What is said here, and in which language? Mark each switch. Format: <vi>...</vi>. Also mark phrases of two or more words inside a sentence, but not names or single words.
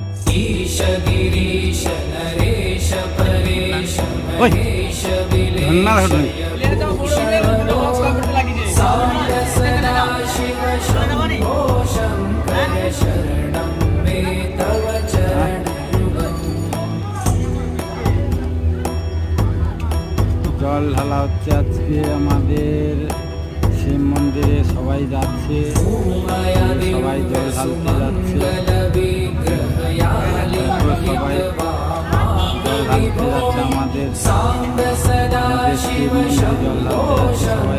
<sa>ईश गिरीश नरेश परेश महेश विलेश सांब सदा शिव शंभो शंकर शरणं मे तव चरणयुगम्।</sa> <bn>জল ঢালা হচ্ছে আজকে আমাদের শিব মন্দিরে, সবাই যাচ্ছে, সবাই জল ঢালতে যাচ্ছে, সবাই জল ঢালতে যাচ্ছে আমাদের শিব মন্দিরে জল ঢালতে যাচ্ছে সবাই।</bn>